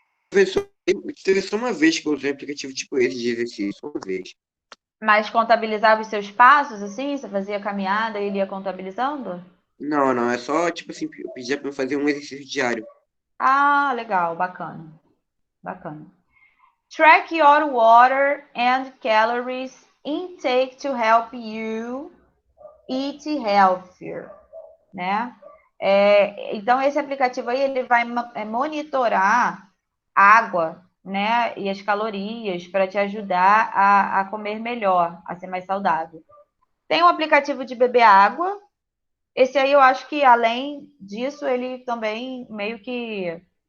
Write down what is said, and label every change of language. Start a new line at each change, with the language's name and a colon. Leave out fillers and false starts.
Portuguese: Professor, Teve só uma vez que eu usei um aplicativo tipo esse de exercício, só uma vez. Mas contabilizava os seus passos, assim? Você fazia caminhada e ele ia contabilizando? Não, não, é só, tipo assim, eu pedia pra eu fazer um exercício diário. Ah, legal, bacana, bacana.
English: Track your water and calories intake to help you eat healthier, né?
Portuguese: Então, esse aplicativo aí, ele vai monitorar água, né? E as calorias para te ajudar a comer melhor, a ser mais saudável. Tem um aplicativo de beber água. Esse aí eu acho que, além disso, ele também meio que...